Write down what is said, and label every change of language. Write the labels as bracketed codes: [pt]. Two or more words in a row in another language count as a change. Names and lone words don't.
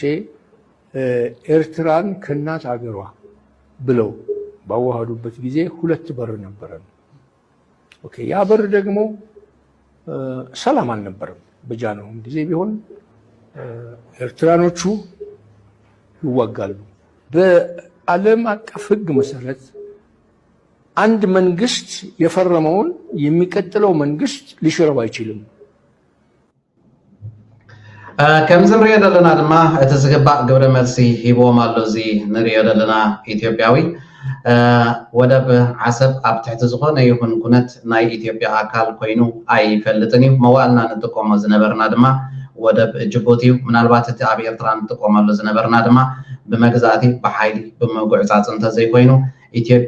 [am] ኤርትራን ከእናት ሀገሯ ብለው ባዋሃዱበት ጊዜ 2 በር ነበረን። ኦኬ፣ ያ በር ደግሞ ሰላም አልነበረም። በጃንሆም ጊዜ ቢሆን ኤርትራኖቹ ይዋጋሉ። በዓለም አቀፍ ሕግ መሰረት አንድ መንግስት የፈረመውን የሚቀጥለው መንግስት ሊሽረው አይችልም። [ti] ከምዚ ንሪኦ ዘለና ድማ እቲ ዝግባእ ግብረ መልሲ ሂቦም ኣሎ እዚ ንሪኦ ዘለና ኢትዮጵያዊ ወደብ ዓሰብ ኣብ ትሕቲ ዝኾነ ይኹን ኩነት ናይ ኢትዮጵያ ኣካል ኮይኑ ኣይፈልጥን እዩ። መዋእልና ንጥቀሞ ዝነበርና ድማ ወደብ ጅቡቲ እዩ። ምናልባት እቲ ኣብ ኤርትራ ንጥቀመሉ ዝነበርና ድማ ብመግዛእቲ ብሓይሊ ብምጉዕፃፅ እንተዘይኮይኑ ኢትዮጵያ